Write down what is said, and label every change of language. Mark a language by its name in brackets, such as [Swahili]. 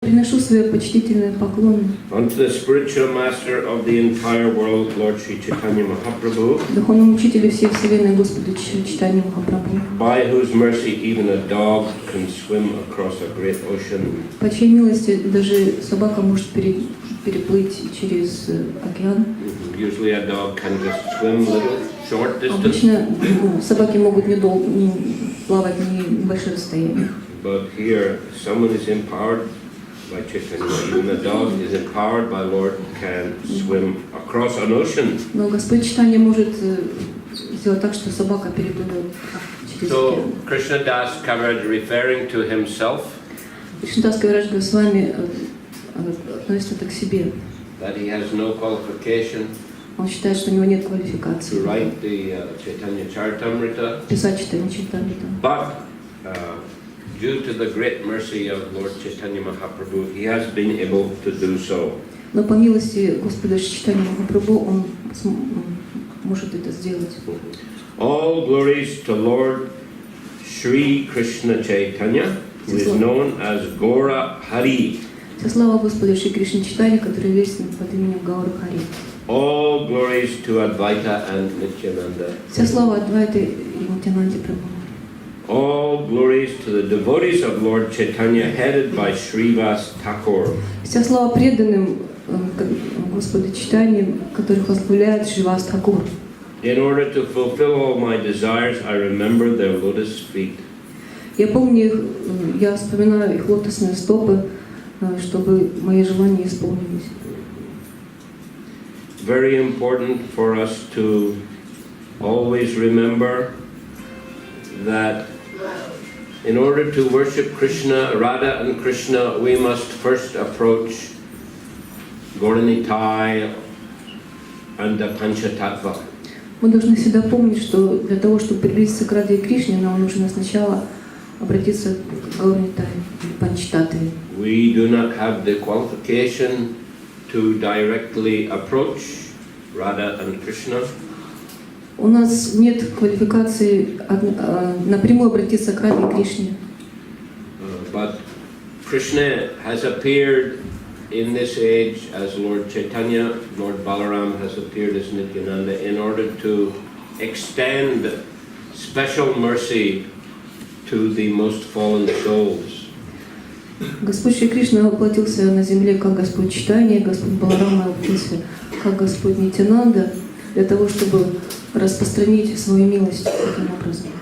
[Russian] приношу свои почтительные поклоны [English] unto the spiritual master of the entire world, Lord Sri Chaitanya Mahaprabhu, [Russian] духовному учителю всей вселенной Господу Чайтанье Махапрабху, [English] by whose mercy even a dog can swim across a great ocean. [Russian] по чьей милости даже собака может переплыть через океан. [English] Usually a dog can just swim a little short distance. [Russian] Обычно собаки могут не плавать небольшое расстояние. [English] But here, someone is empowered by Chaitanya. Even a dog is empowered by Lord can swim across an ocean. [Russian] Но Господь Чайтанья может сделать так, что собака переплывет через океан. [English] So Krishna Das Kaviraj, referring to himself, [Russian] Кришнадас Кавирадж Госвами относится это к себе. [English] that he has no qualification [Russian] Он считает, что у него нет [English] to [Russian] квалификации [English] write the Chaitanya Charitamrita, [Russian] писать Чайтанья Чайтамрита. [English] but due to the great mercy of Lord Chaitanya Mahaprabhu, he has been able to do so. [Russian] Но по милости Господа Чайтанья Махапрабху он может это сделать. [English] All glories to Lord Shri Krishna Chaitanya, who is known as Gora Hari. [Russian] Вся слава Господу Шри Кришне Чайтанье, который известен под именем Гаура Хари. [English] All glories to Advaita and Nityananda. [Russian] Вся слава Адвайты и Нитьянанде Прабху. [English] All glories to the devotees of Lord Chaitanya, headed by Srivas Thakur. [Russian] Вся слава преданным Господу Чайтанье, которых возглавляет Шривас Тхакур. [English] In order to fulfill all my desires, I remember their lotus feet. [Russian] Я помню их, я вспоминаю их лотосные стопы, чтобы мои желания исполнились. [English] Very important for us to always remember that in order to worship Krishna, Radha and Krishna, we must first approach Gauranitai and the Panchatattva. [Russian] Мы должны всегда помнить, что для того, чтобы приблизиться к Раде и Кришне, нам нужно сначала обратиться к Гаурнитай, Панчтаттве. [English] We do not have the qualification to directly approach Radha and Krishna. [Russian] У нас нет квалификации напрямую обратиться к Раде и Кришне. [English] But Krishna has appeared in this age as Lord Chaitanya, Lord Balaram has appeared as Nityananda in order to extend special mercy to the most fallen souls. [Russian] Господь Шри Кришна воплотился на земле как Господь Чайтанья, Господь Баларама воплотился как Господь Нитьянанда для того, чтобы распространить свою милость таким образом